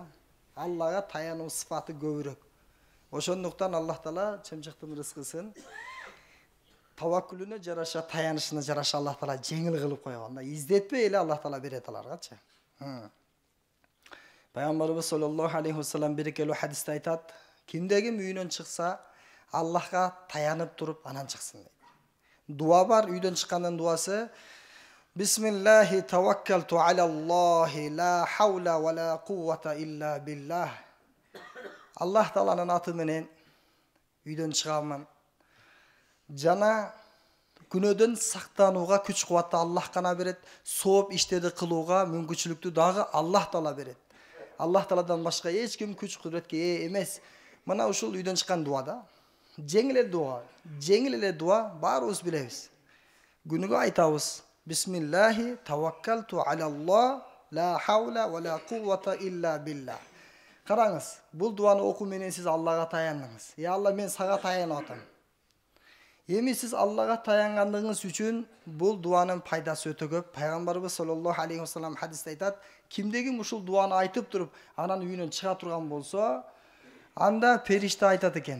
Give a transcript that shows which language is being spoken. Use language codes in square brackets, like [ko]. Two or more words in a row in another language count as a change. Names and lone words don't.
[ky] Аллага таянуу сыфаты көбүрөөк. Ошондуктан Аллах Таала чымчыктын рызкысын таваккулуна жараша, таянышына жараша Аллах Таала жеңил кылып койгон да. Издетпей эле Аллах Таала берет аларгачы. Пайгамбарыбыз [ar] صلى الله عليه وسلم [ky] бир келүү хадисте айтат: "Кимдеги үйүнөн чыкса, Аллахка таянып туруп анан чыксын" дейт. Дуа бар, үйдөн чыккандын дуасы: [ar] "بسم الله توكلت على الله لا حول ولا قوة إلا بالله." [ky] Аллах Тааланын аты менен үйдөн чыгамын. Жана күнөөдөн сактанууга күч кубатты Аллах гана берет, сооп иштерди кылууга мүмкүнчүлүктү дагы Аллах Таала берет. Аллах Тааладан башка эч ким күч кудуретке ээ эмес. Мына ушул үйдөн чыккан дуада, жеңил эле дуа, баарыбыз билебиз. Күнүгө айтабыз: [ar] "بسم الله توكلت على الله لا حول ولا قوة إلا بالله." [ky] Караңыз, бул дуаны окуу менен сиз Аллага таяндыңыз. "Я Алла, мен сага таянып атам." Эми сиз Аллага таянгандыгыңыз үчүн бул дуанын пайдасы өтө көп. Пайгамбарыбыз [ar] صلى الله عليه وسلم [ky] хадисте айтат: "Кимдеги ушул дуаны айтып туруп, анан үйүнөн чыга турган болсо, анда периште айтат экен.